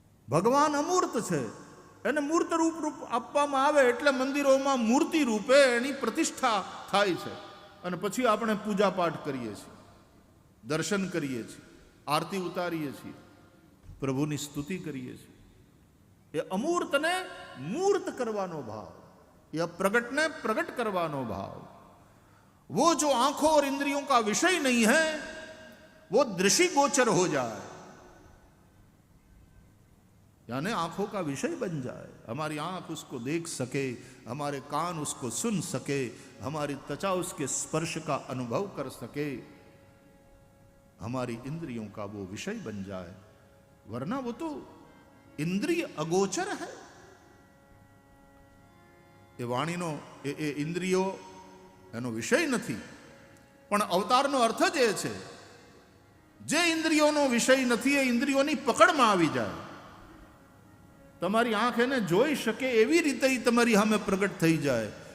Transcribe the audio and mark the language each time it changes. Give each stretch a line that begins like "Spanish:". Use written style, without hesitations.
Gujarati: ભગવાન અમૂર્ત છે, એને મૂર્ત રૂપ આપવામાં આવે એટલે મંદિરોમાં મૂર્તિ રૂપે એની પ્રતિષ્ઠા થાય છે. અને પછી આપણે પૂજા પાઠ કરીએ છીએ, દર્શન કરીએ છીએ, આરતી ઉતારીએ છીએ, પ્રભુની સ્તુતિ કરીએ છીએ. એ અમૂર્તને મૂર્ત કરવાનો ભાવ, એ અપ્રગટને પ્રગટ કરવાનો ભાવ.
Hindi: वो जो आंखों और इंद्रियों का विषय नहीं है, वो दृषि गोचर हो जाए, यानी आंखों का विषय बन जाए. हमारी आंख उसको देख सके, हमारे कान उसको सुन सके, हमारी त्वचा उसके स्पर्श का अनुभव कर सके, हमारी इंद्रियों का वो विषय बन जाए. वरना वो तो इंद्रिय अगोचर है.
Gujarati: એ વાણીનો એ ઇન્દ્રિયો એનો વિષય નથી, પણ અવતારનો અર્થ જ એ છે જે ઇન્દ્રિયોનો વિષય નથી એ ઇન્દ્રિયોની પકડમાં આવી જાય. તમારી આંખ એને જોઈ શકે એવી રીતે એ તમારી સામે પ્રગટ થઈ જાય.